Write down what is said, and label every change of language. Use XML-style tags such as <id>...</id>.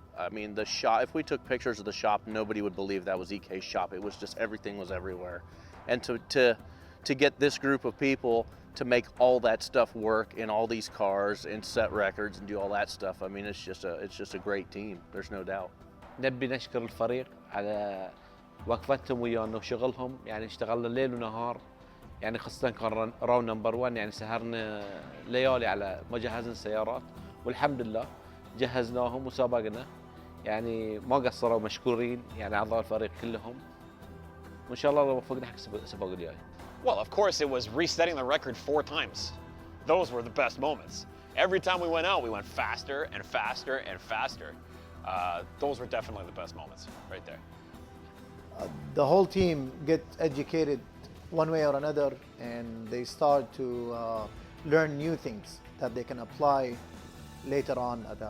<en>I mean, the shop, if we took pictures of the shop, nobody would believe that was EK's shop. It was just, everything was everywhere. And to get this group of people to make all that stuff work in all these cars and set records and do all that stuff, I mean, it's just a great team. There's no doubt.</en> <ar>نبي نشكر الفريق على وقفتهم ويانا وشغلهم، يعني اشتغلنا ليل ونهار، يعني خاصة كان</ar> <en>round number 1،</en> <ar>يعني سهرنا ليالي على ما جهزنا السيارات، والحمد لله جهزناهم وسابقنا، يعني ما قصروا، مشكورين يعني أعضاء الفريق كلهم، وإن شاء الله لو وفقنا حق السباق الجاي.</ar> <en>Well, of course, it was resetting the record 4 times. Those were the best moments. Every time we went out, we went faster and faster and faster. Those were definitely the best moments, right there. The whole team get educated one way or another, and they start to learn new things that they can apply later on.</en>